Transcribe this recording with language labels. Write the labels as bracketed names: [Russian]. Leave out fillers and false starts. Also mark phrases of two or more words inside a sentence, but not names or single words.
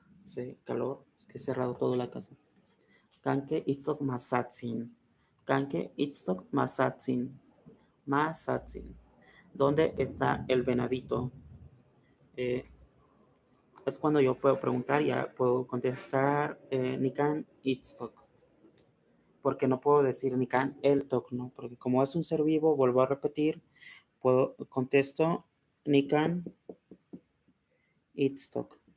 [Spanish] hace calor, es que he cerrado toda la casa. [Nahuatl languages] Kanke itztok masatsin. Kanke itztok masatsin. Masatsin. [Spanish] ¿Dónde está el venadito? Eh, es cuando yo puedo preguntar, ya puedo contestar [Nahuatl languages] Nikan itztok. [Spanish] Porque no puedo decir [Nahuatl languages] Nikan eltok, [Spanish] ¿no? Porque como es un ser vivo, vuelvo a repetir, contesto [Nahuatl languages] Nikan itztok.